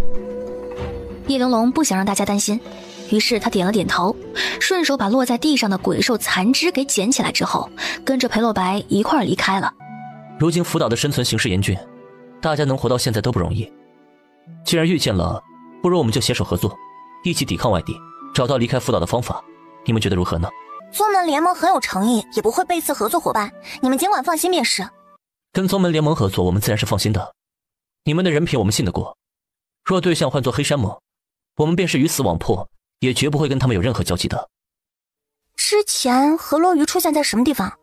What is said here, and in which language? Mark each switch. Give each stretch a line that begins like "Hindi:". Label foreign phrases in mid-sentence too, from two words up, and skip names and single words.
Chinese: 葉玲瓏不想讓大家擔心，於是他點了點頭，順手把落在地上的鬼獸殘肢給撿起來之後，跟着裴洛白一塊兒離開了。如今福島的生存形勢嚴峻，大家能活到現在都不容易。既然遇見了，不如我們就攜手合作，一起抵抗外敌，找到離開福島的方法。你們覺得如何呢？宗門聯盟很有誠意，也不會背刺合作夥伴，你們儘管放心便是。跟宗門聯盟合作，我們自然是放心的。你們的人品我們信得過。若對象換作黑山盟，我們便是魚死網破，也絕不會跟他們有任何交集的。之前河洛魚出現在什麼地方？